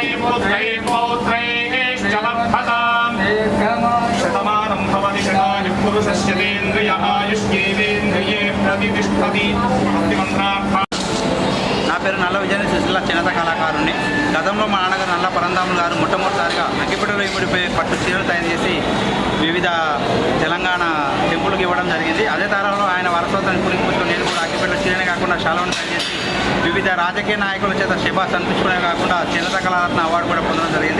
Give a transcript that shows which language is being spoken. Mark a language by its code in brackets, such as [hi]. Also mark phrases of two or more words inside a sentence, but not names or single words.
[sa] पुत्रैः पौत्रैश्च वर्धताम् शतमानं भवति शतायुः पुरुषस्य तेन्द्रियः आयुष्येवेन्द्रिये प्रतिष्ठति भक्तिमन्त्रार्थः। [te] నా పేరు నల్ల విజయ సుశీల చేనేత కళాకారుని. గతంలో మా నాన్నగారు నల్ల పరంధాములు గారు మొట్టమొదటిసారిగా అగ్గిపెట్టెలో ఇమిడిపోయి పట్టు చీరలు తయారు చేసి వివిధ తెలంగాణ టెంపుల్కి ఇవ్వడం జరిగింది. అదే తరంలో ఆయన వారసత్వాన్ని పురిపుచ్చుకొని నేను కూడా అగ్గిపెట్టెల చీరనే కాకుండా శాలువాను తయారు చేసి వివిధ రాజకీయ నాయకుల చేత శభాస్ అనిపించుకునే కాకుండా చేనేత కళారత్న అవార్డు కూడా పొందడం జరిగింది.